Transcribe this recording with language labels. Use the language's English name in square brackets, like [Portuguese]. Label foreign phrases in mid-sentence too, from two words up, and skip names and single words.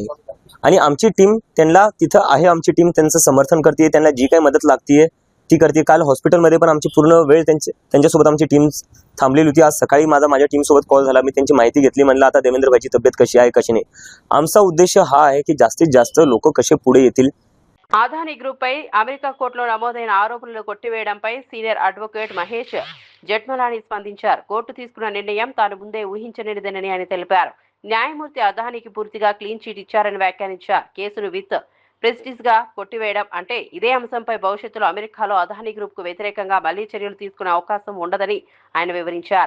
[Marathi] आणि आमची टीम त्यांना तिथं आहे, आमची टीम त्यांचं समर्थन करते, त्यांना जी काही मदत लागते ती करते. काल हॉस्पिटलमध्ये पण आमची पूर्ण वेळ त्यांच्यासोबत आमची टीम थांबलेली होती. आज सकाळी माझ्या टीमसोबत कॉल झाला, मी त्यांची माहिती घेतली. म्हणलं आता देवेंद्र भाईची तब्येत कशी आहे कशी नाही. आमचा उद्देश हा आहे की जास्तीत जास्त लोक कसे पुढे येतील. [Telugu] అదానీ గ్రూప్ పై అమెరికా కోర్టులో నమోదైన ఆరోపణలు కొట్టివేయడంపై [English] senior advocate [Telugu] మహేష్ జెఠ్మలాని స్పందించారు. కోర్టు తీసుకున్న నిర్ణయం తాను ముందే ఊహించనిదని ఆయన తెలిపారు. న్యాయమూర్తి అదానీకి పూర్తిగా [English] clean chit [Telugu] ఇచ్చారని వ్యాఖ్యానించారు. కేసును [English] with prestige [Telugu] గా కొట్టివేయడం అంటే ఇదే అంశంపై భవిష్యత్తులో అమెరికాలో అదానీ గ్రూప్ కు వ్యతిరేకంగా మళ్లీ చర్యలు తీసుకునే అవకాశం ఉండదని ఆయన వివరించారు.